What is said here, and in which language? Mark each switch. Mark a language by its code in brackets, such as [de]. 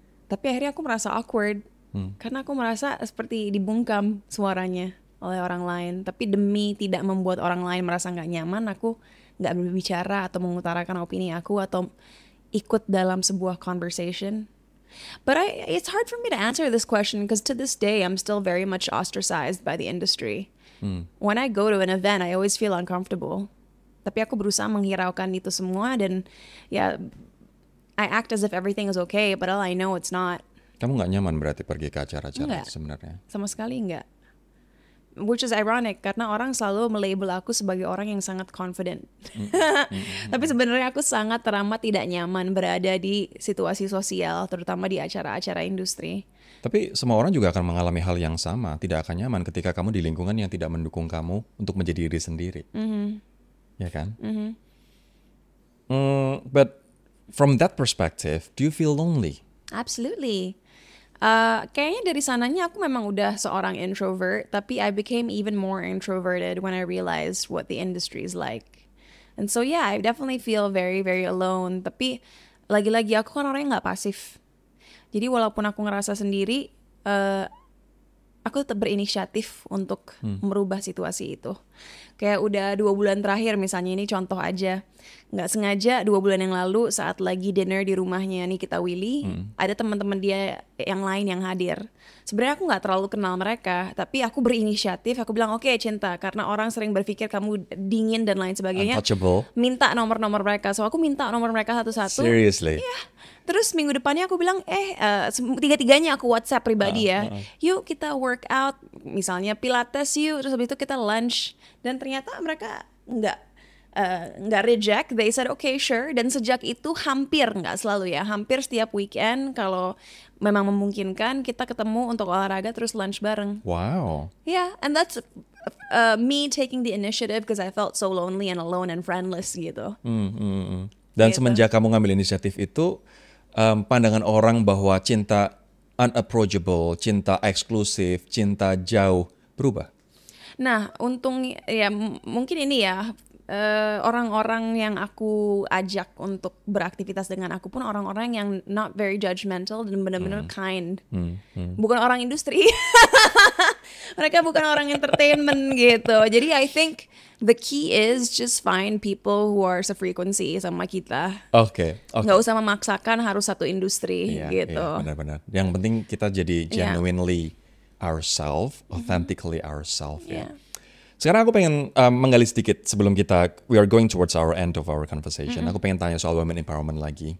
[id] Tapi akhirnya aku merasa awkward karena aku merasa seperti dibungkam suaranya oleh orang lain. Tapi demi tidak membuat orang lain merasa nggak nyaman, aku nggak berbicara atau mengutarakan opini aku atau ikut dalam sebuah conversation. [en] But it's hard for me to answer this question because to this day I'm still very much ostracized by the industry. When I go to an event, I always feel uncomfortable. [id] Tapi aku berusaha menghiraukan itu semua dan ya [en] I act as if everything is okay, but all I know it's not. [id] Kamu nggak nyaman berarti pergi ke acara-acara itu sebenarnya? Sama sekali enggak. [en] Which is ironic [id] karena orang selalu melabel aku sebagai orang yang sangat confident. Tapi sebenarnya aku sangat teramat tidak nyaman berada di situasi sosial, terutama di acara-acara industri. Tapi semua orang juga akan mengalami hal yang sama, tidak akan nyaman ketika kamu di lingkungan yang tidak mendukung kamu untuk menjadi diri sendiri. Ya kan? [en] But from that perspective, do you feel lonely? Absolutely. [id] Kayaknya dari sananya aku memang udah seorang introvert, tapi [en] I became even more introverted when I realized what the industry is like. And so yeah, I definitely feel very, very alone. [id] Tapi lagi-lagi aku kan orangnya nggak pasif. Jadi walaupun aku ngerasa sendiri, aku tetap berinisiatif untuk merubah situasi itu. Kayak udah 2 bulan terakhir misalnya, ini contoh aja. Nggak sengaja 2 bulan yang lalu saat lagi dinner di rumahnya Nikita Willy, ada teman-teman dia yang lain yang hadir. Sebenarnya aku nggak terlalu kenal mereka, tapi aku berinisiatif, aku bilang oke, Cinta, karena orang sering berpikir kamu dingin dan lain sebagainya. [en] Untouchable. [id] Minta nomor-nomor mereka, so aku minta nomor mereka satu-satu. [en] Seriously? [id] Iya. Terus minggu depannya aku bilang, tiga-tiganya aku WhatsApp pribadi ya. Yuk kita workout, misalnya pilates yuk, terus habis itu kita lunch. Dan ternyata mereka nggak reject, [en] they said okay sure. [id] Dan sejak itu hampir, nggak selalu ya, hampir setiap weekend kalau memang memungkinkan kita ketemu untuk olahraga terus lunch bareng. Wow. [en] Yeah, and that's me taking the initiative because I felt so lonely and alone and friendless gitu. [id] Dan semenjak kamu ngambil inisiatif itu, pandangan orang bahwa cinta unapproachable, cinta eksklusif, cinta jauh berubah? Nah, untung ya mungkin ini ya, orang-orang yang aku ajak untuk beraktivitas dengan aku pun orang-orang yang [en] not very judgmental [id] dan benar-benar kind. Bukan orang industri. Mereka bukan orang entertainment gitu. [en] Jadi I think the key is just find people who are [id] sefrekuensi sama kita. Oke. Nggak usah memaksakan harus satu industri gitu. Iya, benar-benar. Yang penting kita jadi [en] genuinely ourselves, authentically ourselves [id] ya. Sekarang aku pengen menggali sedikit sebelum [en] we are going towards our end of our conversation. [id] Aku pengen tanya soal women empowerment lagi.